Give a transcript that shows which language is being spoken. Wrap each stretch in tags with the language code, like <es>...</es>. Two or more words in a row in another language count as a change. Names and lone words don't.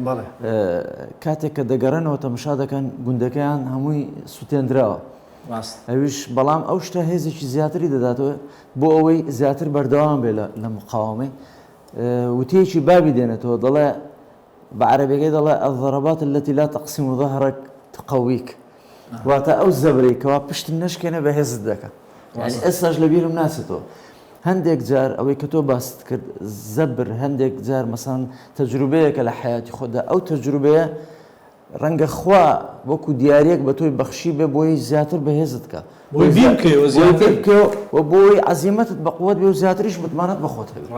<ckb>کاتێک کە دەگەڕێنەوە تەماشا دەکەن گوندەکەیان هەمووی سوتێنراوە ئەویش بەڵام ئەو شتە هێزێکی زیاتری دەداتەوە بۆ ئەوەی زیاتر بەردەوام بێ لە مقاومەی وتەیەکی بابی دێنێتەوە دەڵێ بە عەرەبیەکەی دەڵێ</ckb> <ar>الضربات التي لا تقسم ظهرك تقويك</ar> <ckb>واتە ئەو زەبرەی کەوا پشتت نەشکێنە بەهێزت دەکە. یعنی ئێستاش لە بیرم ناچێتەوە هەندێک جار ئەوەی کە تۆ باست کرد زەبر هەندێک جار مەسەڵەن تەجروبەیەکە لە حیاتی خۆدا ئەو تەجروبەیە ڕەنگە خوا وەکو دیارێک بە تۆی بەخشی بێ بۆی زیاتر بەهێزت کە بۆی عەزیمەتت بە قووەت بێ و زیاتریش متمانەت بە خۆت هەبێت.</ckb>